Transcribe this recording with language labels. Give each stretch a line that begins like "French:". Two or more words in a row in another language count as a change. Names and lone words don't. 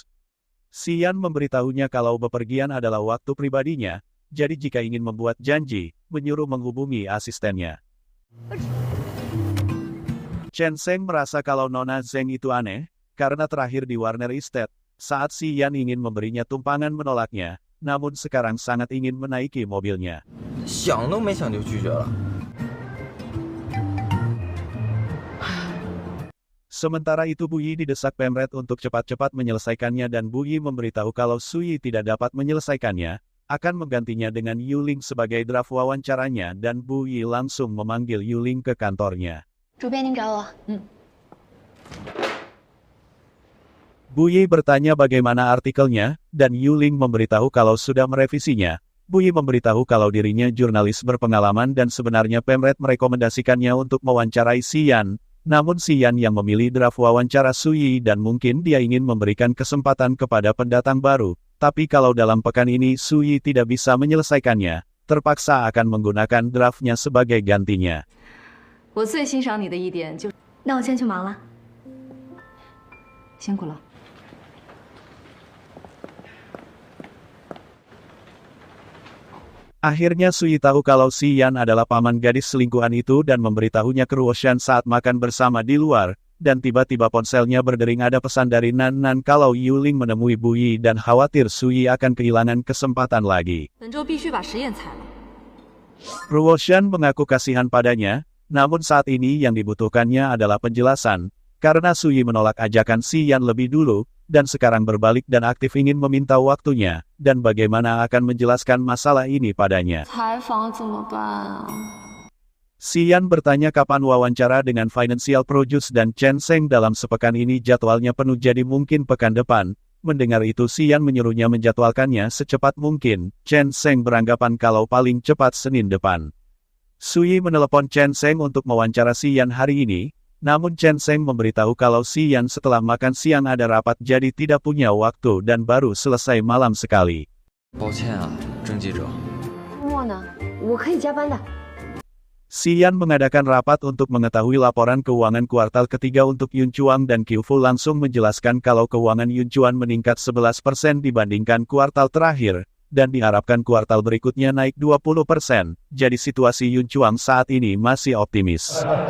Indonesian: Xian memberitahunya kalau bepergian adalah waktu pribadinya, jadi jika ingin membuat janji, menyuruh menghubungi asistennya. Chen Sheng merasa kalau Nona Zeng itu aneh, karena terakhir di Warner Estate, saat Xian ingin memberinya tumpangan menolaknya, namun sekarang sangat ingin menaiki mobilnya.
Chinese: 想都没想就拒绝了。
Indonesian: Sementara itu Buyi didesak Pemret untuk cepat-cepat menyelesaikannya dan Buyi memberitahu kalau Sui tidak dapat menyelesaikannya, akan menggantinya dengan Yuling sebagai draft wawancaranya dan Buyi langsung memanggil Yuling ke kantornya.
Chinese: 主编您找我。
Indonesian: Buyi bertanya bagaimana artikelnya, dan Yuling memberitahu kalau sudah merevisinya. Buyi memberitahu kalau dirinya jurnalis berpengalaman dan sebenarnya Pemret merekomendasikannya untuk mewawancarai Xian. Namun Xian yang memilih draft wawancara Sui dan mungkin dia ingin memberikan kesempatan kepada pendatang baru. Tapi kalau dalam pekan ini Sui tidak bisa menyelesaikannya, terpaksa akan menggunakan draftnya sebagai gantinya.
Chinese: 我最欣赏你的一点就……那我先去忙了，辛苦了。
Indonesian: Akhirnya Sui tahu kalau Xian adalah paman gadis selingkuhan itu dan memberitahunya ke Ruoshan saat makan bersama di luar, dan tiba-tiba ponselnya berdering ada pesan dari Nan Nan kalau Yuling menemui Buyi dan khawatir Sui akan kehilangan kesempatan lagi.
Chinese: 本周必须把实验裁了。
Indonesian: Ruoshan mengaku kasihan padanya, namun saat ini yang dibutuhkannya adalah penjelasan, karena Sui menolak ajakan Xian lebih dulu, dan sekarang berbalik dan aktif ingin meminta waktunya, dan bagaimana akan menjelaskan masalah ini padanya.
Chinese: 采访怎么办啊？
Indonesian: Xian bertanya kapan wawancara dengan Financial Produce dan Chen Sheng dalam sepekan ini jadwalnya penuh jadi mungkin pekan depan. Mendengar itu Xian menyuruhnya menjadwalkannya secepat mungkin. Chen Sheng beranggapan kalau paling cepat Senin depan. Sui menelepon Chen Sheng untuk mewawancara Xian hari ini. Namun Chen Sheng memberitahu kalau Xian setelah makan siang ada rapat jadi tidak punya waktu dan baru selesai malam sekali.
Chinese: 抱歉啊，郑记者。莫呢？我可以加班的。
Indonesian: Xian mengadakan rapat untuk mengetahui laporan keuangan kuartal ketiga untuk Yunchuan dan Qiufu langsung menjelaskan kalau keuangan Yunchuan meningkat 11% dibandingkan kuartal terakhir, dan diharapkan kuartal berikutnya naik 20%, jadi situasi Yunchuan saat ini masih optimis.